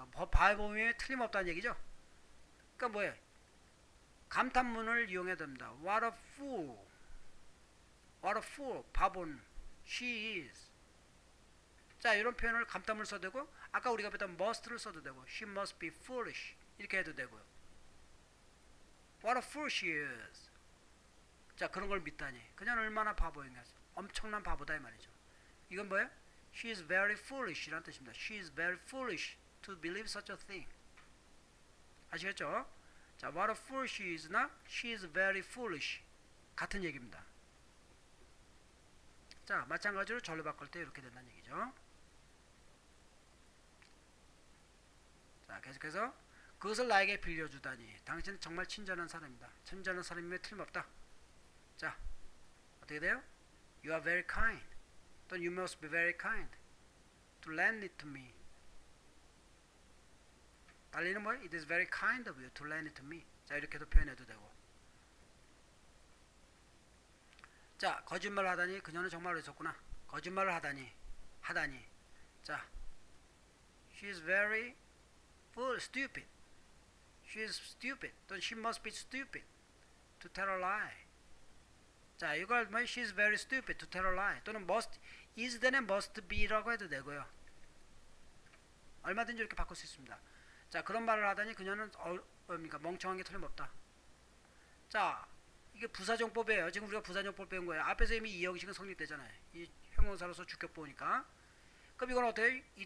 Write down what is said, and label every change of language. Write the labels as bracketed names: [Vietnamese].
[Korean] 바보임에 틀림없다는 얘기죠. 그러니까 뭐예요? 감탄문을 이용해야 됩니다. [English] What a fool, [Korean] 바본, [English] she is. [Korean] 자, 이런 표현을 감탄문을 써도 되고, 아까 우리가 배웠던 must를 써도 되고, [English] she must be foolish [Korean] 이렇게 해도 되고요. [English] What a fool she is. [Korean] 자, 그런 걸 믿다니, 그녀는 얼마나 바보인가. 엄청난 바보다 이 말이죠. 이건 뭐예요? [English] She is very foolish [Korean] 이라는 뜻입니다. [English] She is very foolish to believe such a thing. [Korean] 아시겠죠? [English] 자, what a fool she is나 she is very foolish [Korean] 같은 얘기입니다. 자, 마찬가지로 절로 바꿀 때 이렇게 된다는 얘기죠. 자, 계속해서 그것을 나에게 빌려주다니 당신은 정말 친절한 사람이다. 친절한 사람임에 틀림없다. 자, 어떻게 돼요? [English] You are very kind. [Korean] 또는 [English] you must be very kind to lend it to me. [Korean] 달리는 뭐예요? [English] It is very kind of you to lend it to me. [Korean] 자, 이렇게도 표현해도 되고. 자, 거짓말을 하다니 그녀는 정말 어리석구나. 거짓말을 하다니. 자, [English] she is very stupid. She is stupid. [Korean] 또는 [English] she must be stupid to tell a lie. [Korean] 자, 이걸 뭐 [English] she is very stupid to tell a lie. [Korean] 또는 must is 대는 [English] must be [Korean] 라고 해도 되고요. 얼마든지 이렇게 바꿀 수 있습니다. 자, 그런 말을 하다니 그녀는 뭡니까? 멍청한 게 틀림없다. 자, 이게 부사정법이에요. 지금 우리가 부사정법 배운 거예요. 앞에서 이미 이 형식은 성립되잖아요. 이 형용사로서 주격 보니까. 그럼 이건 어때요?